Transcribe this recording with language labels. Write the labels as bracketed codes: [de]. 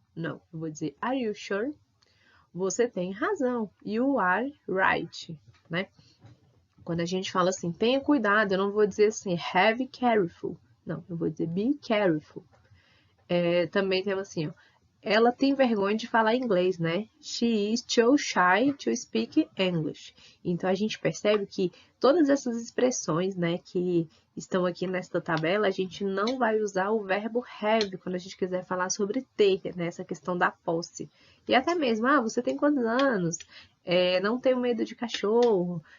[pt] Não, eu vou dizer [en] are you sure? [pt] Você tem razão. [en] You are right, [pt] né? Quando a gente fala assim, tenha cuidado, eu não vou dizer assim, [en] have careful. [pt] Não, eu vou dizer [en] be careful. [pt] Também temos assim, ó, ela tem vergonha de falar inglês, né? [en] She is too shy to speak English. [pt] Então, a gente percebe que todas essas expressões, né, que estão aqui nesta tabela, a gente não vai usar o verbo have quando a gente quiser falar sobre ter, né, essa questão da posse. E até mesmo, você tem quantos anos? Não tenho medo de cachorro.